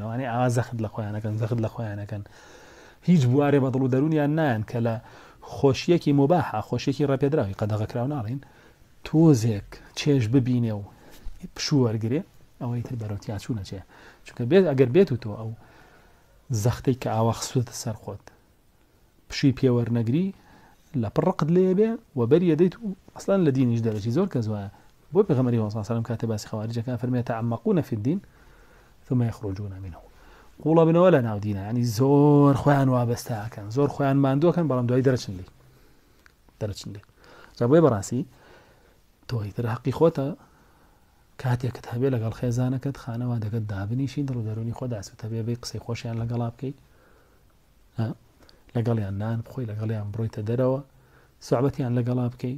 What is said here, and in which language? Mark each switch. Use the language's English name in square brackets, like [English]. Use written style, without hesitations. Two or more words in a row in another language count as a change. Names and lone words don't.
[Central Kurdish] ئەوانەی ئاوا زەخت لە خۆیانەکەن زەخت لە خۆیانەکەن هیچ بوارێ بە دڵ و دەرونیان نایەن کە لە خۆشیەکی مباحە خۆشیەکی ڕەپێدراوی قەدەغەکراو ناڵین تۆزێک چێژ ببینێ و پشوو وەرگێ ئەوەی تر بەرەوتیا چوو نەچێ چونکە بێت ئەگەر بێت و تۆ ئەو زەختەی کە ئاوا خسووتە سەر خۆت پشی پێوەرنەگری لە پڕقت لێ بێ و بەریە دەیت و ئەسڵان لە دینیش دەرەچی زۆر کەس وایە بۆ پێغەمبەری [Arabic] صلی الله علیه و سلم [Central Kurdish] کاتێ باسی خەواریجەکان فەرمێ [Arabic] تعمقون في الدين ثم يخرجون منه [Central Kurdish] قوڵە بنەوە لە ناو دینە ینی زۆر خۆیان وابەستەکەن زۆر خۆیان ماندووەکەن بەڵام دوای دەرەچن لێ جا بۆیە بەڕاستی تۆی تر حەقی خۆتە کاتێکت هەبێ لەگەڵ خێزانەکەت خانەوە دەکەت دابنیشی دڵ و دەرونی خۆ داسوتە بێ بێ قسەی خۆشیان لەگەڵا بکەیت لەگەڵیان نان بخۆی لەگەڵیان بڕۆیتە دەرەوە سوعبەتیان لەگەڵا بکەیت